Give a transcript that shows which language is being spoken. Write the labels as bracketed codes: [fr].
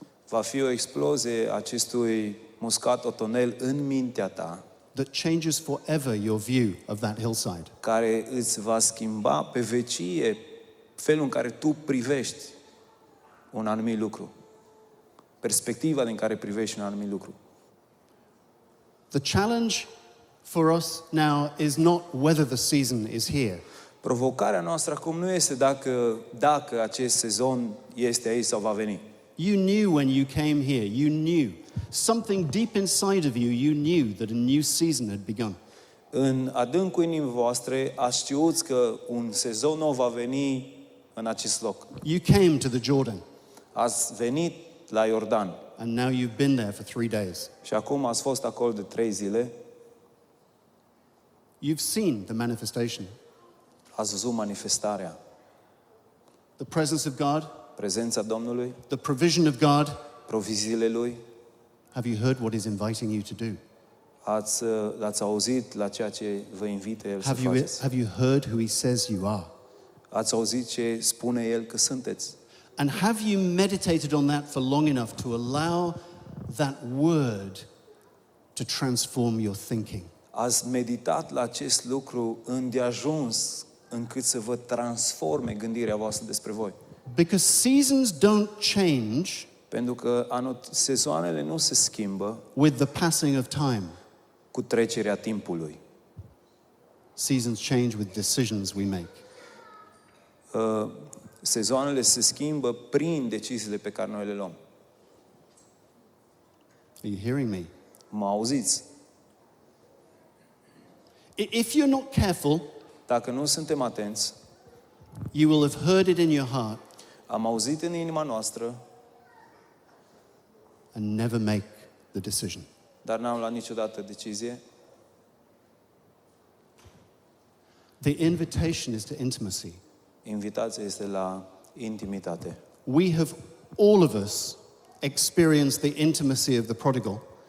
[ro] va fi o explozie acestui muscat otonel în mintea ta, [en] that changes forever your view of that hillside. [ro] care îți va schimba pe vecie felul în care tu privești un anumit lucru. Perspectiva din care privești un anumit lucru. [en] The challenge for us now is not whether the season is here. [ro] Provocarea noastră acum nu este dacă acest sezon este aici sau va veni. [en] You knew when you came here, you knew. Something deep inside of you, you knew that a new season had begun. [ro] În adâncul inimii voastre ați știut că un sezon nou va veni în acest loc. [en] You came to the Jordan, [ro] Ați venit la Iordan [en] and now you've been there for 3 days. [ro] și acum ați fost acolo de 3 zile, [en] You've seen the manifestation, [ro] ați văzut manifestarea, [en] the presence of God, [ro] prezența Domnului, [en] the provision of God. [ro] proviziile Lui. [en] Have you heard what He's inviting you to do? [ro] L-ați auzit la ceea ce vă invită El să faceți. [en] Have you heard who He says you are? [ro] Ați auzit ce spune El că sunteți. [en] And have you meditated on that for long enough to allow that word to transform your thinking? [ro] Ați meditat la acest lucru îndeajuns încât să vă transforme gândirea voastră despre voi. [en] Because seasons don't change [ro] Pentru că sezoanele nu se schimbă [en] with the passing of time. [ro] cu trecerea timpului. [en] Seasons change with decisions we make. [ro] Sezoanele se schimbă prin deciziile pe care noi le luăm. [en] Are you hearing me? [ro] Mă auziți? [en] If you're not careful, [ro] Dacă nu suntem atenți, [en] you will have heard it in your heart [ro] am auzit în inima noastră, [en] and never make the decision. [ro] dar n-am luat niciodată decizie. [en] The invitation is to intimacy. [ro] Invitația este la intimitate. [en] We have, all of us, experienced the intimacy of the prodigal.